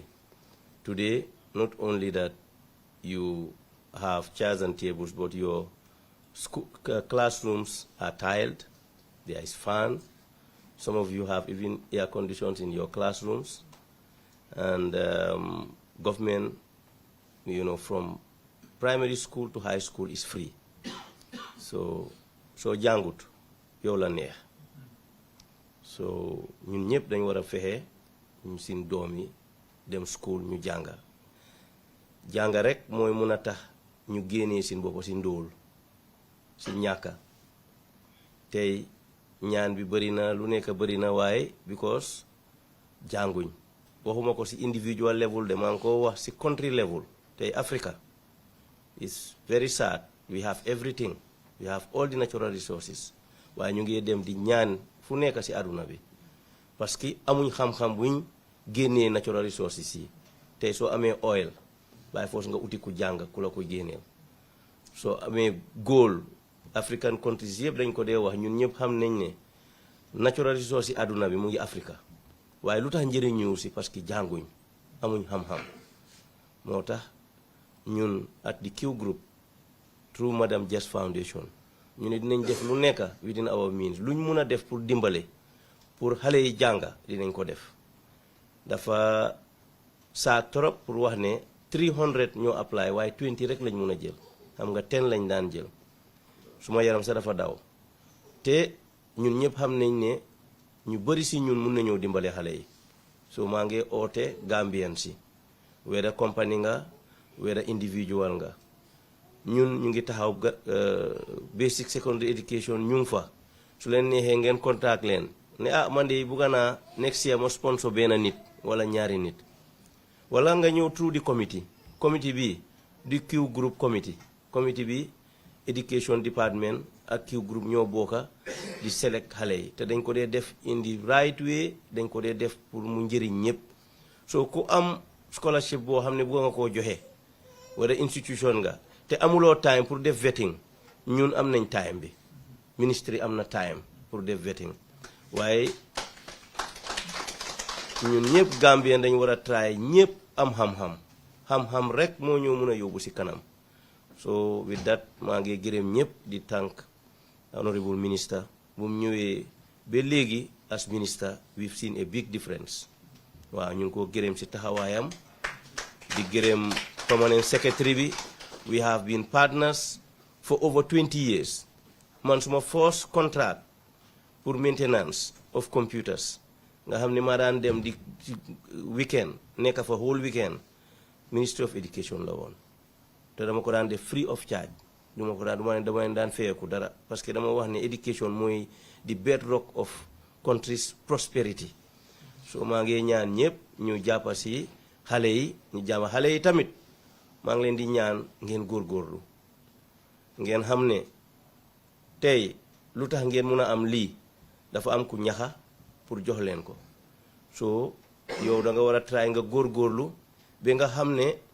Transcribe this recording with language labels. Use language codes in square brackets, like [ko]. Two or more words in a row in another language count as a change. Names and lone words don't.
[en] Today, not only that you have chairs and tables, but your classrooms are tiled, there is fan. Some of you have even air conditions in your classrooms. And government, from primary school to high school is free. [wo] So jangut, yow la neex. So ñun ñëpp dañ war a fexe ñu seen doom yi dem school ñu jànga. Jànga rek mooy mun a tax ñu génnee seen bopp si ndóol si ñàkka. Tey ñaan bi bëri na lu nekk bëri na waaye because jànguñ. Waxuma ko si [en] individual level [wo] de maa ngi ko wax si [en] country level. Tey Africa is very sad. We have everything. We have all the natural resources. [wo] Waaye ñu ngi dem di ñaan fu nekk si aduna bi [fr] parce que [wo] amuñ xam-xam buñ génnee [en] natural resources [wo] yi. Tey soo amee oil bàyyi force nga uti ku jàng ku la ko génneel. Soo amee gold [en] African countries [wo] yëpp dañ ko dee wax ñun ñëpp xam nañ ne [en] natural resources [wo] yi aduna bi mu ngi Africa. Waaye lu tax njëriñ ñëw si [fr] parce que [wo] jànguñ amuñ xam-xam. Moo tax ñun [en] at the Qgroup [wo] through Madam Jha's Foundation ñu ne dinañ def lu nekk [en] within our means [wo] luñ mun a def pour dimbale pour xale yi jànga dinañ ko def. Dafa saa [fr] trop pour [wo] wax ne 300 ñoo apply waaye 20 rek lañ mun a jël xam nga 10 lañ daan jël suma yaram sa dafa daw te ñun ñëpp xam nañ ne ñu bëri si ñun mun nañoo dimbale xale yi. So maa ngi oote Gambien si [en] whether company [wo] nga [en] whether individual [wo] nga ñun ñu ngi taxaw [en] basic secondary education [wo] ñu ngi fa su leen neexee ngeen contact leen ne man de bugga naa [en] next year [wo] ma sponsor benn nit wala ñaari nit wala nga ñëw through di committee bi di Qgroup committee bi [en] education department [wo] ak Qgroup ñoo bokka di select xale yi te dañ ko dee def [en] in the right way [wo] dañ ko dee def pour mu njëriñ ñëpp. So ku am scholarship boo xam ne bugga nga koo joxe wala institution nga te amuloo time pour def vetting ñun am nañ time bi ministry am na time pour def vetting waaye ñun ñëpp Gambien dañ war a try ñëpp am rek moo ñoo mën a yóbbu si kanam. [en] So with that [wo] maa ngi gërëm ñëpp di tànk [en] honorable minister [wo] bu mu ñëwee ba léegi [en] as minister we've seen a big difference [wo] waaw ñu ngi ko gërëm ci taxawaayam di gërëm [en] permanent secretary [wo] bi. [en] We have been partners for over 20 years. [wo] Man suma [en] first contract [wo] pour [en] maintenance of computers [wo] nga xam ne maa daan dem di weekend nekk fa [en] whole weekend Ministry of Education [wo] la woon te dama ko daan def [en] free of charge [wo] dama daan fayeeku dara [fr] parce que [wo] dama wax ne education mooy [en] the bedrock of country's prosperity. [wo] So maa ngi ñaan ñëpp ñu jàppa si xale yi ñu jàmma xale yi tamit maa ngi leen di ñaan ngeen góorgóorlu ngeen xam ne tey lu tax ngeen mun a am lii dafa am ku ñaxa pour jox leen ko so yow da nga war a try nga góorgóorlu ba nga xam ne